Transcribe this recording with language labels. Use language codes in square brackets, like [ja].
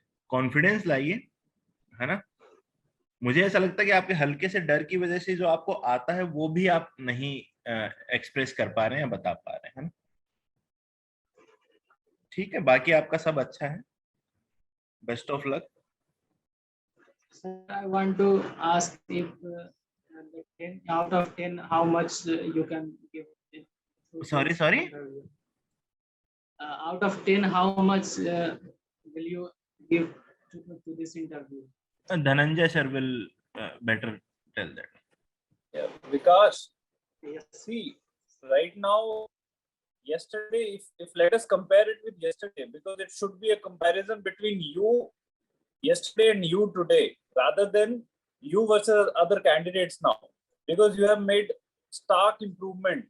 [hi] Confidence लाइए, है ना। मुझे ऐसा लगता है कि आपके हल्के से डर की वजह से जो आपको आता है वो भी आप नहीं एक्सप्रेस कर पा रहे हैं या बता पा रहे हैं, है ना। ठीक है, बाकी आपका सब अच्छा है, best of luck. [en] Sir, I want to ask if the 10 out of 10, how much you can give it to sorry this sorry, interview? Out of 10, how much will you give to this interview? Dhananjay sir will better tell that. Yeah, Vikas, Yes. see, right now, yesterday, if let us compare it with yesterday, because it should be a comparison between you yesterday and you today, rather than you versus other candidates now, because you have made stark improvement.